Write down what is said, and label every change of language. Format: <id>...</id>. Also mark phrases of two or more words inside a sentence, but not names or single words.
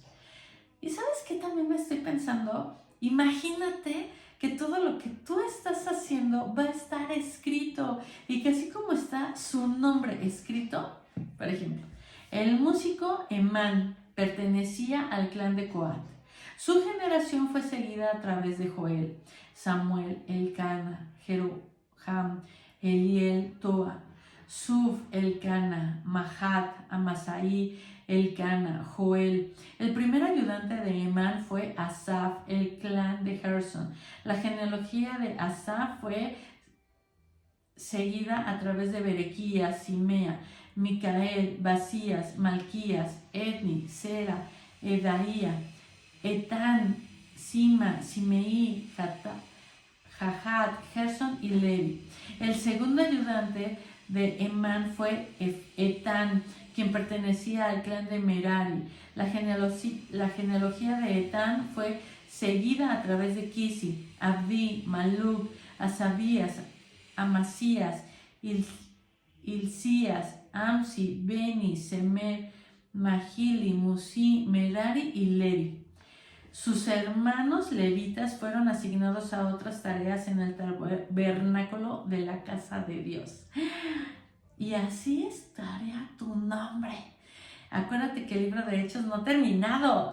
<es>¿Y sabes qué también me estoy pensando? Imagínate que todo lo que tú estás haciendo va a estar escrito, y que así como está su nombre escrito, por ejemplo, el músico Emán pertenecía al clan de Coat. Su generación fue seguida a través de Joel, Samuel, Elcana, Jeroham, Eliel, Toa, Suf, Elcana, Mahat, Amasai, Elcana, Joel. El primer ayudante de Emán fue Asaf, el clan de Gerson. La genealogía de Asaf fue seguida a través de Berequías, Simea, Micael, Basías, Malquías, Edni, Sera, Edaía, Etán, Sima, Simeí, Jahat, Gerson y Levi. El segundo ayudante de Emán fue Etán, quien pertenecía al clan de Merari. La genealogía de Etán fue seguida a través de Kisi, Abdi, Maluk, Asabías, Amasías, Hilcías, Amsi, Beni, Semer, Mahili, Musi, Merari y Levi. Sus hermanos levitas fueron asignados a otras tareas en el tabernáculo de la casa de Dios. Y así estaría tu nombre. Acuérdate que el libro de Hechos no ha terminado.</es>